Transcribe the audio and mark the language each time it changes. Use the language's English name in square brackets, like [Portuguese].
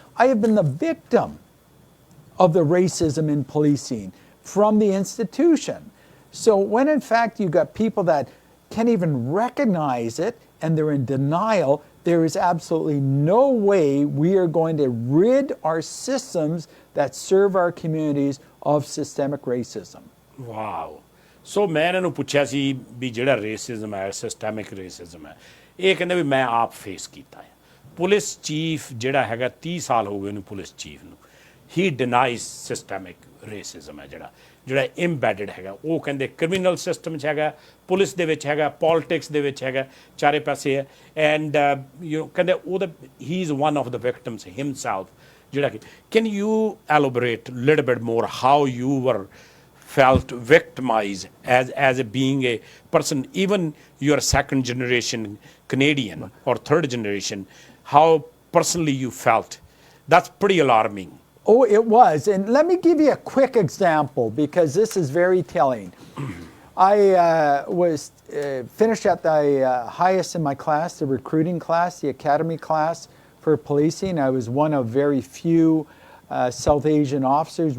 [English] I have been the victim of the racism in policing from the institution. So when in fact you've got people that can't even recognize it and they're in denial, there is absolutely no way we are going to rid our systems that serve our communities of systemic racism. Wow. [Punjabi] So ਮੈਂ ਇਹਨਾਂ ਨੂੰ ਪੁੱਛਿਆ ਸੀ ਵੀ ਜਿਹੜਾ racism ਹੈ systemic racism ਹੈ ਇਹ ਕਹਿੰਦੇ ਵੀ ਮੈਂ ਆਪ ਫੇਸ ਕੀਤਾ ਹੈ ਪੁਲਿਸ ਚੀਫ ਜਿਹੜਾ ਹੈਗਾ 30 ਸਾਲ ਹੋ ਗਏ ਉਹਨੂੰ ਪੁਲਿਸ ਚੀਫ ਨੂੰ ਹੀ ਡਿਨਾਈਜ਼ ਸਿਸਟੈਮਿਕ ਰੇਸਿਜ਼ਮ ਹੈ ਜਿਹੜਾ ਇੰਬੈਡਡ ਹੈਗਾ ਉਹ ਕਹਿੰਦੇ ਕ੍ਰਿਮੀਨਲ ਸਿਸਟਮ 'ਚ ਹੈਗਾ ਪੁਲਿਸ ਦੇ ਵਿੱਚ ਹੈਗਾ ਪੋਲਿਟਿਕਸ ਦੇ ਵਿੱਚ ਹੈਗਾ ਚਾਰੇ ਪਾਸੇ ਹੈ ਐਂਡ ਕਹਿੰਦੇ ਉਹਦਾ ਹੀ [English] is one of the victims himself [Punjabi] ਜਿਹੜਾ ਕਿ [English] Can you elaborate little bit more how you were felt victimized as a being a person, even you're second generation Canadian or third generation, how personally you felt? That's pretty alarming. Oh, it was. And let me give you a quick example because this is very telling. I was finished at the highest in my class, the recruiting class, the academy class for policing. I was one of very few South Asian officers.